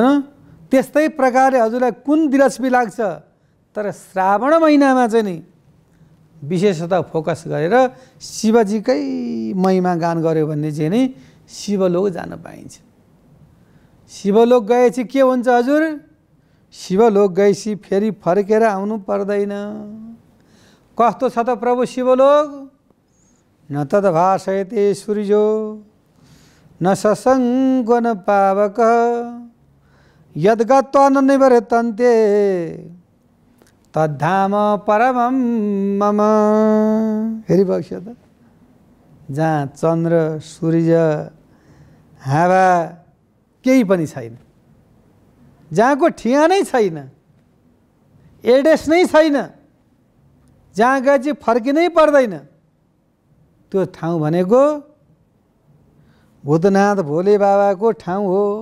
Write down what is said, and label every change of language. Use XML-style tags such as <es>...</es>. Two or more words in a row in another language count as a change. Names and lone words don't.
<ne>त्यस्तै प्रकारले हजुरलाई कुन दिलचस्पी लाग्छ, तर श्रावण महिनामा चाहिँ नि विशेषतः फोकस गरेर शिवजीकै महिमा गान गर्यो भने चाहिँ नि शिवलोक जान पाइन्छ। शिवलोक गएपछि के हुन्छ हजुर? शिवलोक गएपछि फेरि फर्केर आउनु पर्दैन। कस्तो छ त प्रभु शिवलोक?</ne> <sa>न तद भाषयते सूर्यो न ससङ्गो न पावक यद्गत्वा न निवर्तन्ते तद्धाम परमं मम।</sa> <ne>फेरि बग्छ त, जहाँ चन्द्र सूर्य हावा केही पनि छैन, जहाँको ठिगानै छैन, एड्रेस नै छैन, जहाँ गए चाहिँ फर्किनै पर्दैन, त्यो ठाउँ भनेको भूतनाथ भोले बाबाको ठाउँ हो।</ne>